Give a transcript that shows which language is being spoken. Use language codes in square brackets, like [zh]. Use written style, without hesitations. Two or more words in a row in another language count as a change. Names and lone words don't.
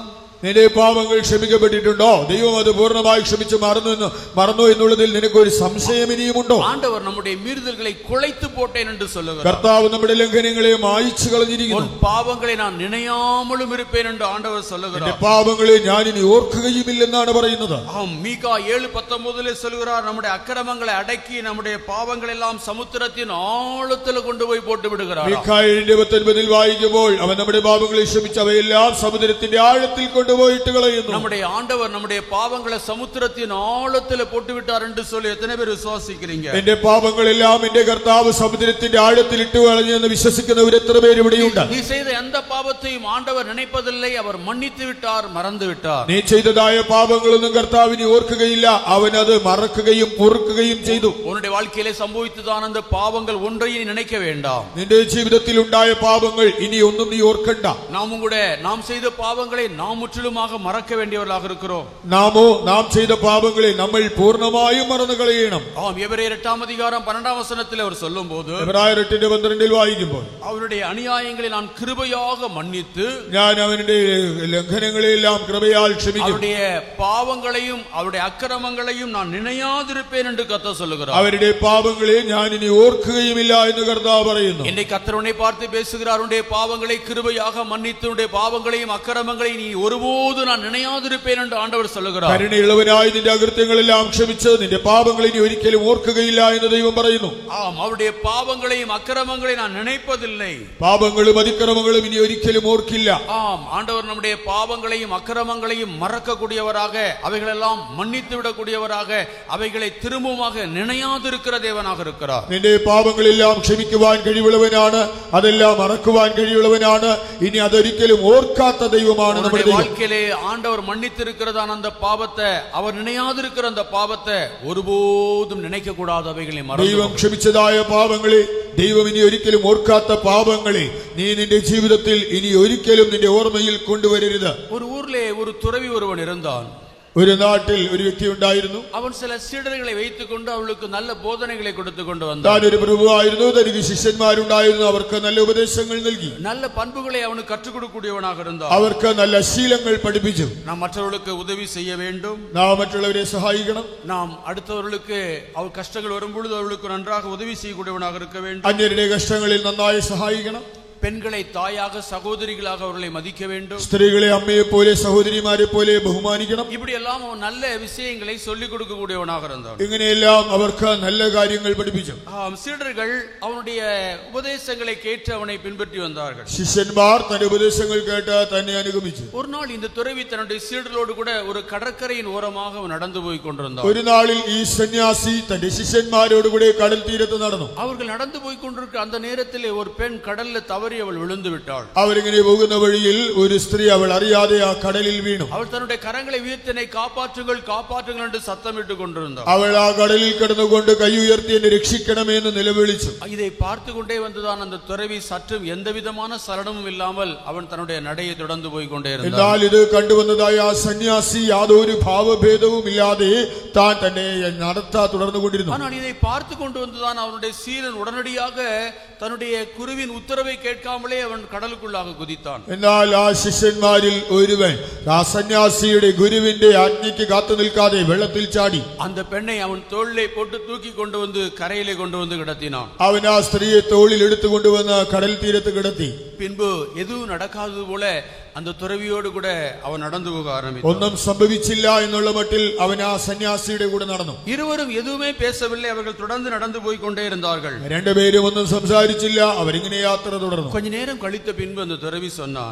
[ml] നിന്റെ പാപങ്ങൾ ക്ഷമിക്കപ്പെട്ടിട്ടുണ്ടോ? ദൈവം അത് പൂർണ്ണമായി ക്ഷമിച്ച് മറന്നു എന്നുള്ളതിൽ നിനക്കൊരു സംശയം ഇനിയുമുണ്ടോ? [ta] ஆண்டவர் நம்முடைய மீறுதல்களை குலைத்து போட்டேன் என்று சொல்லுகிறார். [ml] കർത്താവ് നമ്മുടെ ലംഘനങ്ങളെ മായിച്ചു കളഞ്ഞിരിക്കുന്നു. [ta] உன் பாவங்களை நான் நினையாமலும் இருப்பேன் என்று ஆண்டவர் சொல்லுகிறார். [ml] നിന്റെ പാപങ്ങളെ ഞാൻ ഇനി ഓർക്കുകയുമില്ലെന്നാണ് പറയുന്നത്. [ta] மீகா 7:19 சொல்லுகிறார், நம்முடைய அக்கிரமங்களை அடக்கி நம்முடைய பாவங்கள் எல்லாம் சமுத்திரத்தின் ஆழத்தில் கொண்டு போய் போட்டு விடுகிறார். [ml] മീഖാ 7:19 വായിക്കുമ്പോൾ അവൻ നമ്മുടെ പാപങ്ങളെ ക്ഷമിച്ച് അവയെല്ലാം സമുദ്രത്തിന്റെ ആഴത്തിൽ [ta] நம்முடைய ஆண்டவர் நம்முடைய பாவங்களை சமுத்திரத்தின் ஆழத்தில் போட்டு விட்டார் என்று சொல்லி எத்தனை பேர் விசுவாசிக்கிறீங்க? [ml] എന്റെ പാപങ്ങളെല്ലാം എന്റെ കർത്താവ് സമുദ്രത്തിന്റെ ആഴത്തിൽ ഇട്ടു കളഞ്ഞു എന്ന് വിശ്വസിക്കുന്നവർ എത്ര പേര് ഇവിടെയുണ്ട്? [ta] நீ செய்த எந்த பாவத்தையும் ஆண்டவர் நினைப்பதில்லை, அவர் மன்னித்து விட்டார், மறந்து விட்டார். [ml] നീ ചെയ്തതായ പാപങ്ങളൊന്നും കർത്താവിനെ ഓർക്കുകയില്ല, അവൻ അത് മറക്കുകയും പൊറുക്കുകയും ചെയ്തു. [ta] உன்னுடைய வாழ்க்கையிலே சம்பவித்ததான அந்த பாவங்கள் ஒன்றையும் நினைக்க வேண்டாம். [ml] നിന്റെ ജീവിതത്തിൽ ഉണ്ടായ പാപങ്ങൾ ഇനി ഒന്നും നീ ഓർക്കണ്ട. [ta] நாம் செய்த பாவங்களை நாம் முற்றிலுமாக மறக்க வேண்டியவர்களாக இருக்கிறோம். [ml] നാം ചെയ്ത പാപങ്ങളെ നമ്മൾ പൂർണ്ണമായും മറന്നു കളയണം. [ta] எபிரேயர் 8 அதிகாரம் 12 வசனத்தில் அவர் சொல்லும்போது, [ml] എബ്രായർ 8:12 വായിക്കുമ്പോൾ, [ta] அவருடைய அநியாயங்களை நான் கிருபையாக மன்னித்து [ml] ഞാൻ അവന്റെ ലംഘനങ്ങളെ എല്ലാം കൃപയാൽ ക്ഷമിക്കും, [ta] அவருடைய பாவங்களையும் அவருடைய அக்கிரமங்களையும் நான் நினையாதிருப்பேன் என்று கர்த்தர் சொல்லுகிறார். [ml] അവരുടെ പാപങ്ങളെ ഞാൻ ഇനി ഓർക്കുകയുമില്ല എന്ന് കർത്താവ് പറയുന്നു. [ta] இன்றைக்கு கர்த்தர் உன்னை பார்த்து பேசுகிறார். உன்னுடைய பாவங்களை கிருபையாக மன்னித்து உன்னுடைய பாவங்களையும் அக்கிரமங்களையும் நீ ஒருபோது நான் நினையாதிருப்பேன் என்று ஆண்டவர் சொல்லுகிறார். [ml] കരുണയുള്ളവനായി നിന്റെ അകൃത്യങ്ങളെല്ലാം ക്ഷമിച്ച് നിന്റെ പാപങ്ങളെ ഇനി ഒരിക്കലും ഓർക്കുകയില്ല എന്ന് ദൈവം പറയുന്നു. [ta] அவருடைய பாவங்களையும் அக்கிரமங்களையும் நான் நினைப்பதில்லை. [ml] പാപങ്ങളും അതിക്രമങ്ങളും ഇനി ഒരിക്കലും ഓർക്കില്ല. [ta] ஆண்டவர் நம்முடைய பாவங்களையும் அக்கிரமங்களையும் மறக்கக்கூடியவராக, அவைகளெல்லாம் மன்னித்து விடக்கூடியவராக, அவைகளை திரும்பமாக நினையாதிருக்கிற தேவனாக இருக்கிறார். [ml] നിന്റെ പാപങ്ങളെല്ലാം ക്ഷമിക്കുവാൻ കഴിവുള്ളവനാണ്, അതെല്ലാം മറക്കുവാൻ കഴിവുള്ളവനാണ്. ഇനി അതൊരിക്കലും ഓർക്കാത്ത ദൈവമാണ് നമ്മുടെ ദൈവം. [ta] வாழ்க்கையிலே ஆண்டவர் மன்னித்திருக்கிறதான அந்த பாவத்தை, அவர் நினையாதிருக்கிற அந்த பாவத்தை ஒருபோதும் நினைக்க கூடாது. அவைகளை [ml] ദൈവം ക്ഷമിച്ചതായ പാപങ്ങളെ, ദൈവം ഇനി ഒരിക്കലും ഓർക്കാത്ത പാപങ്ങളെ നീ നിന്റെ ജീവിതത്തിൽ ഇനി ഒരിക്കലും നിന്റെ ഓർമ്മയിൽ കൊണ്ടുവരരുത്. [ta] ஒரு ஊர்ல ஒரு துறவி ஒருவன் இருந்தான். [ml] ഒരു നാട്ടിൽ ഒരു വ്യക്തി ഉണ്ടായിരുന്നു. അവൻ ചില സീഡറുകളെ வைத்துக்கொண்டு അവൾക്ക് നല്ല ബോധനകളെ കൊടുത്തുകൊണ്ട് വന്നു. താൻ ഒരു പ്രഭുവായിരുന്നു, തനിക്ക് ശിഷ്യന്മാരുണ്ടായിരുന്നു, അവർക്ക് നല്ല ഉപദേശങ്ങൾ നൽകി, [ta] நல்ல பண்புகளை அவனுக்கு கற்றுக் கொடுக்கக்கூடியவனாக இருந்தான். [ml] അവർക്ക് നല്ല ശീലങ്ങൾ പഠിപ്പിച്ചു. [ta] நாம் மற்றவர்களுக்கு உதவி செய்ய வேண்டும், [ml] നാം മറ്റുള്ളവരെ സഹായിക്കണം, [ta] நாம் അടുത്തவர்களுக்கு அவர் கஷ்டங்கள் வரும்பொழுது அவர்களுக்கு நன்றாக உதவி செய்யக்கூடியவனாக இருக்க வேண்டும், [ml] അന്യരുടെ കഷ്ടങ്ങളിൽ നന്നായി സഹായിക്കണം, [ta] பெண்களை தாயாக சகோதரிகளாக அவர்களை மதிக்க வேண்டும், [ml] സ്ത്രീകളെ അമ്മയെ പോലെ സഹോദരിമാരെ പോലെ ബഹുമാനിക്കണം. [ta] இப்படி எல்லாம் அவன் நல்ல விஷயங்களை சொல்லிக் கொடுக்கக்கூடியவனாக இருந்தான். [ml] ഇങ്ങനെയെല്ലാം അവർക്ക് നല്ല കാര്യങ്ങൾ പഠിപ്പിച്ചു. [ta] சீடர்கள் அவனுடைய உபதேசங்களை கேட்டு அவனை பின்பற்றி வந்தார்கள். [ml] ശിഷ്യന്മാർ തന്റെ ഉപദേശങ്ങൾ കേട്ട് തന്നെ അനുഗമിച്ചു. [ta] ஒரு நாள் இந்த துறவி தன்னுடைய சீடர்களோடு கூட ஒரு கடற்கரையின் ஓரமாக அவன் நடந்து போய் கொண்டிருந்தான். [ml] ഒരു നാളിൽ ഈ സന്യാസി തന്റെ ശിഷ്യന്മാരോടുകൂടെ കടൽ തീരത്ത് നടന്നു. [ta] அவர்கள் நடந்து போய் கொண்டிருக்க அந்த நேரத்தில் ஒரு பெண் கடல்ல தவறி அவள் விழுந்து விட்டாள். [ml] അവരിങ്ങനെ പോകുന്ന വഴിയിൽ ഒരു സ്ത്രീ അവൾ അറിയാതെ ആ കടലിൽ വീണു. [ta] அவள் தன்னுடைய கரங்களை உயர்த்தி என்னை காப்பாற்றுங்கள் காப்பாற்றுங்கள் என்று சத்தமிட்டு கொண்டிருந்தாள். [ml] അവൾ ആ കടലിൽ കിടന്നുകൊണ്ട് കൈ ഉയർത്തി എന്നെ രക്ഷിക്കണമേ എന്ന് നിലവിളിച്ചു. [ta] இதை பார்த்து கொண்டே வந்துதான் அந்த துறவி சற்றும் எந்த விதமான சலனமும் இல்லாமல் அவன் தன்னுடைய நடையை தொடர்ந்து போய் கொண்டே இருந்தான். [ml] എന്നാൽ ഇത് കണ്ടുവന്നതായ ആ സന്യാസി യാതൊരു ഭാവഭേദവും ഇല്ലാതെ താൻ തന്നെ നടത്താ തുടർന്നുകൊണ്ടിരുന്നു. [ta] ஆனால் இதை பார்த்து கொண்டு வந்துதான் அவனுடைய சீரன் உடனடியாக தன்னுடைய குருவின் உத்தரவை கேட்டு கேட்காமலே அவன் கடலுக்குள்ளாக குதித்தான். [ml] എന്നാൽ ആ ശിഷ്യന്മാരിൽ ഒരുവൻ ആ സന്യാസിയുടെ ഗുരുവിന്റെ ആജ്ഞയ്ക്ക് കാത്തു നിൽക്കാതെ വെള്ളത്തിൽ ചാടി [ta] அந்த பெண்ணை அவன் தோளிலே போட்டு தூக்கி கொண்டு வந்து கரையிலே கொண்டு வந்து கிடத்தினான். [ml] അവൻ ആ സ്ത്രീയെ തോളിൽ എടുത്തു കൊണ്ടുവന്ന് കടൽ തീരത്ത് കിടത്തി. [ta] பின்பு எதுவும் நடக்காதது போல அந்த துறவியோடு கூட அவன் நடந்து போக ஆரம்பித்தான். [ml] ഒന്നും സംഭവിച്ചില്ല എന്നുള്ള മട്ടിൽ അവൻ ആ സന്യാസിയുടെ കൂടെ നടന്നു. [ta] இருவரும் எதுவுமே பேசவில்லை. அவர்கள் தொடர்ந்து நடந்து போய் கொண்டே இருந்தார்கள். [ml] രണ്ടുപേരും ഒന്നും സംസാരിച്ചില്ല. അവരിങ്ങനെ യാത്ര തുടർന്നു. [ta] கொஞ்ச நேரம் கழித்த பின்பு அந்த துறவி சொன்னான்,